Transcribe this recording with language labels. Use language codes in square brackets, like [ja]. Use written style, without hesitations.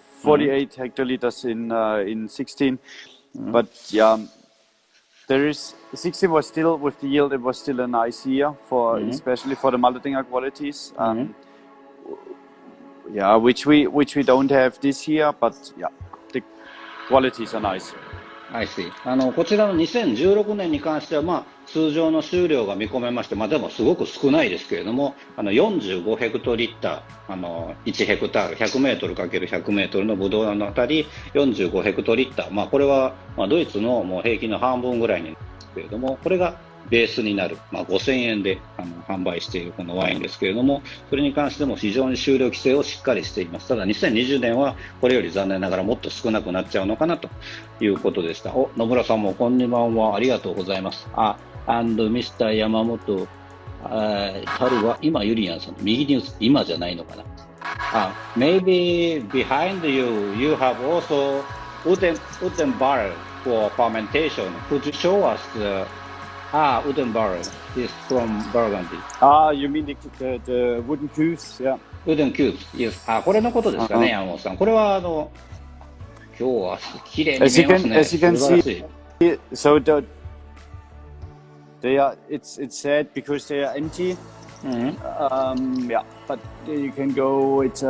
[en] 48 hectoliters in 16, but there is 16 was still with the yield. It was still a nice year for especially for the Malterdinger qualities. Which we don't have this year, but the qualities are nice. I see. [ja] こちらの2016年に関しては、通常の収量が見込めまして、でもすごく少ないですけれども、45ヘクトリッター、1ヘクタール、100メートル ×100 メートルのブドウのあたり、45ヘクトリッター、これはドイツのもう平均の半分ぐらいになるんですけれども、これがベースになる、5000円で販売しているこのワインですけれども、それに関しても非常に収量規制をしっかりしています。ただ2020年はこれより残念ながらもっと少なくなっちゃうのかなということでした。野村さんもこんにちは、ありがとうございます。 [en] and Mr. [ja] 山本春は今ユリアンさんの右に今じゃないのかな。 [en] Maybe behind you have also wooden barrel for fermentation. Could you show us the wooden barrel is from Burgundy. You mean the wooden cubes? Yeah. Wooden cubes. Yes. [ja] これのことですかね、山本さん。これは今日は綺麗に見えますね。 [en] As you can see, so it's sad because they are empty. Yeah, but you can go.